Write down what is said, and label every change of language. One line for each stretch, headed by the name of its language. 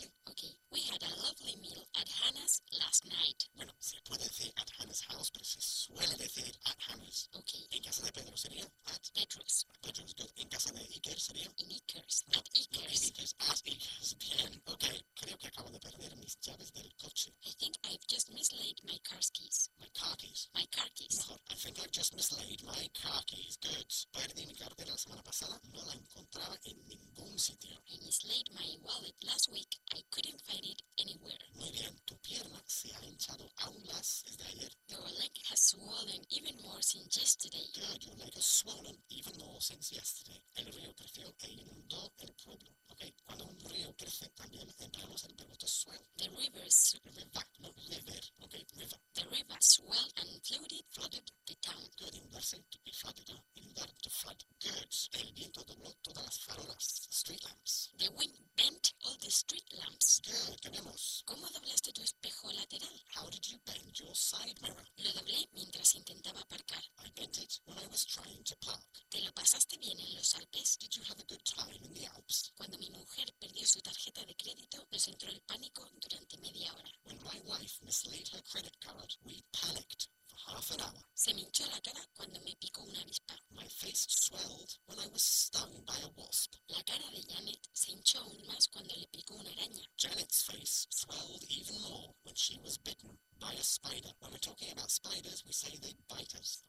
English: Okay, we had a lovely meal at Hannah's last night.
Spanish: Bueno, se puede decir
English: at Hannah's house,
Spanish: pero se suele decir
English: at Hannah's. Okay.
Spanish: En casa de Pedro sería at
English: Petros.
Spanish: Petros, good. En casa de Iker sería
English: in Iker's. No, at Iker's. No, in Iker's. At Iker's. Bien. Okay.
Spanish: Creo que acabo de perder mis llaves del coche.
English: I think I've just mislaid my car's keys. My car keys. My car keys.
Spanish: Mejor.
English: I think I've just mislaid my car keys.
Spanish: Good. Perdí mi cartera la semana pasada. No la encontraba en ningún sitio.
English: I mislaid my wallet last week. I couldn't find it anywhere.
Spanish: Muy bien, tu pierna se ha hinchado aún más desde ayer.
English: Your leg has swollen even more since yesterday. Good, your leg has swollen even more since yesterday.
Spanish: El río creció e inundó el pueblo. Okay, cuando un río crece también empleamos el verbo
English: to swell. The rivers. River, no river. Okay, river. The river swelled and flooded. Flooded the town. Good, inundarse, to be flooded, no? Inundar, to flood. Good.
Spanish: El viento dobló todas las farolas,
English: street lamps. The wind bent all the street lamps.
Spanish: Good, tenemos. ¿Cómo doblaste tu espejo lateral?
English: How did you bend your side mirror?
Spanish: Lo doblé mientras intentaba aparcar.
English: I bent it when I was trying to park.
Spanish: ¿Te lo pasaste bien en los Alpes?
English: Did you have a good time in the Alps?
Spanish: Cuando mi mujer perdió su tarjeta de crédito, nos entró el pánico durante media hora.
English: When my wife mislaid her credit card, we panicked for half an hour.
Spanish: Se me hinchó la cara cuando me picó una avispa.
English: My face swelled when I was stung by a wasp.
Spanish: La cara de Janet se hinchó aún más cuando le picó una araña.
English: Janet's face swelled even more when she was bitten by a spider. When we're talking about spiders, we say they bite us.